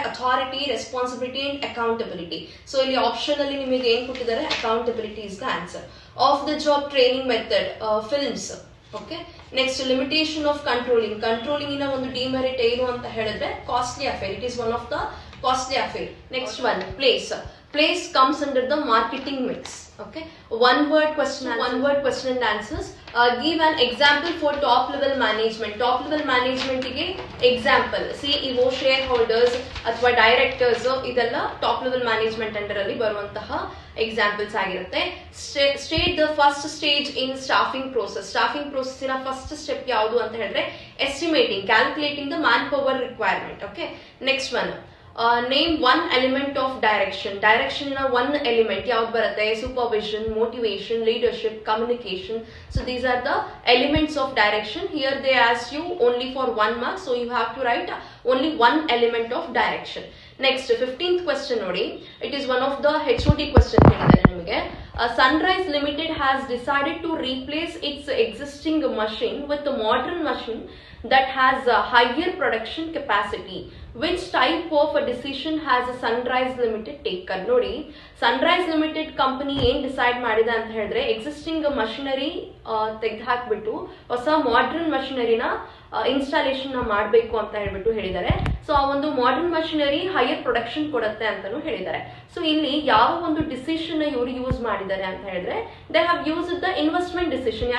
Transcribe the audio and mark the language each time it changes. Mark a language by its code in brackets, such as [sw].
[kn] Authority, responsibility and accountability. So ಇಲ್ಲಿ option ಅಲ್ಲಿ ನಿಮಗೆ ಏನ್ ಕೊಟ್ಟಿದ್ದಾರೆ? [en] Accountability is the answer. Off the job training method, films. Okay. Next limitation of controlling. [kn] Controlling ಇನ ಒಂದು demerit ಏನು ಅಂತ ಹೇಳಿದ್ರೆ costly affair. [en] It is one of the costly affair. Next one, place. Place comes under the marketing mix. Okay. One word question and answers. Give an example for top level management. Top level management ಗೆ example. [kn] CEO, shareholders ಅಥವಾ directors ಇದೆಲ್ಲ top level management under ಅಲ್ಲಿ ಬರುವಂತಹ examples ಆಗಿರುತ್ತೆ. [en] State the first stage in staffing process. Staffing process [kn] ಇನ first step ಯಾವುದು ಅಂತ ಹೇಳಿದ್ರೆ [en] estimating, calculating the manpower requirement. Okay. Next one, name one element of direction. [kn] Direction ನ one element ಯಾವ್ದು ಬರುತ್ತೆ? Supervision, motivation, leadership, communication. [en] So these are the elements of direction. Here they ask you only for 1 mark, so you have to write only one element of direction. Next 15th question ನೋಡಿ, it is one of the HOD question [kn] ಹೇಳಿದ್ದಾರೆ ನಿಮಗೆ. [en] Sunrise Limited has decided to replace its existing machine with a modern machine that has a higher production capacity. Which type of a decision has a Sunrise Limited taken? [kn] ನೋಡಿ Sunrise Limited company ಏನ್ decide ಮಾಡಿದೆ ಅಂತ ಹೇಳಿದ್ರೆ existing machinery ತೆಗೆದು ಹಾಕ್ಬಿಟ್ಟು ಹೊಸ modern ಮಷಿನರಿನ installation ಮಾಡಬೇಕು ಅಂತ ಹೇಳ್ಬಿಟ್ಟು ಹೇಳಿದ್ದಾರೆ. ಸೊ ಆ ಒಂದು ಮಾಡರ್ನ್ ಮಷಿನರಿ ಹೈಯರ್ ಪ್ರೊಡಕ್ಷನ್ ಕೊಡುತ್ತೆ ಅಂತಾನು ಹೇಳಿದ್ದಾರೆ. ಸೊ ಇಲ್ಲಿ ಯಾವ ಒಂದು ಡಿಸಿಷನ್ ಇವರು ಯೂಸ್ ಮಾಡಿದ್ದಾರೆ ಅಂತ ಹೇಳಿದ್ರೆ [en] They have use the investment decision.